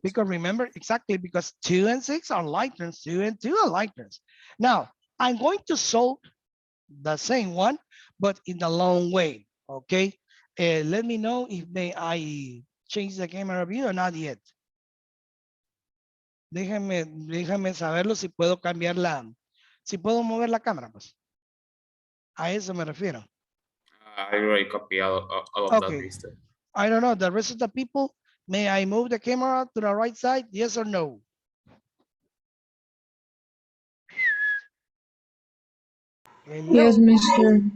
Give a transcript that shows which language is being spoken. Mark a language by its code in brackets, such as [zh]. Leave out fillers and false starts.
[en] because remember, exactly, because 2 and 6 are like terms, 2 and 2 are like terms. Now, I'm going to solve the same one, but in the long way, okay? Let me know if may I change the camera view or not yet. [es] Déjame saberlo si puedo cambiar si puedo mover la cámara, pues. A eso me refiero. [en] I already copy all of that Okay. list. I don't know, the rest of the people, may I move the camera to the right side? Yes or no? Yes, Hello. mister.